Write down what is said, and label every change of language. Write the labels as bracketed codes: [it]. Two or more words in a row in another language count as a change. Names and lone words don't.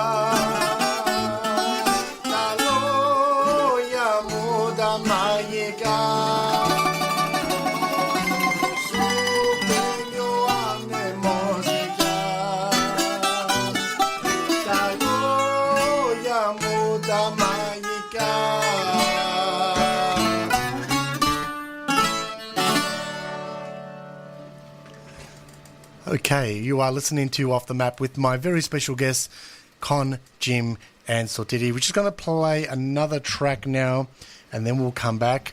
[el] Τα λόγια μου τα μαγικά σου βγαίνει ο άνεμος γλυκιά. Τα λόγια μου τα μαγικά. [en] Okay, you are listening to Off the Map with my very special guests, Kon, Jim, and Sotiris. We're just going to play another track now, and then we'll come back.